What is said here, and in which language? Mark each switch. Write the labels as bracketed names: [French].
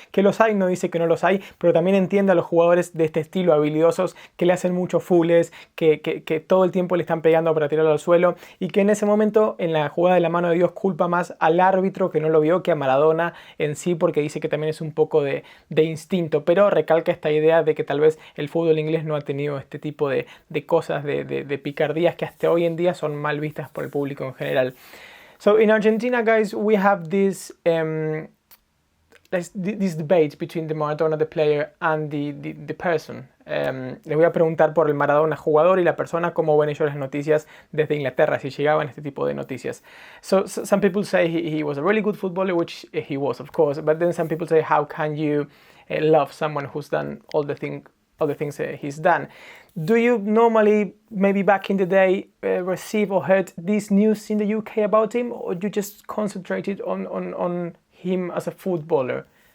[Spanish] Que los hay, no dice que no los hay, pero también entiende a los jugadores de este estilo habilidosos, que le hacen muchos fulls, que todo el tiempo le están pegando para tirarlo al suelo, y que en ese momento, en la jugada de la mano de Dios, culpa más al árbitro que no lo vio que a Maradona en sí, porque dice que también es un poco de instinto, pero recalca esta idea de que tal vez el fútbol inglés no ha tenido este tipo de cosas, de picardías que hasta hoy en día son mal vistas por el público en general. [English] So in Argentina, guys, we have this debate between the Maradona, the player, and the person. [Spanish] Les voy a preguntar por el Maradona jugador y la persona, cómo ven ellos las noticias desde Inglaterra, si llegaban este tipo de noticias. [English] So some people say he was a really good footballer, which he was, of course, but then some people say, how can you love someone who's done all the things he's done? Do you normally, maybe back in the day, receive or heard this news in the UK about him, or you just concentrated on him as a footballer?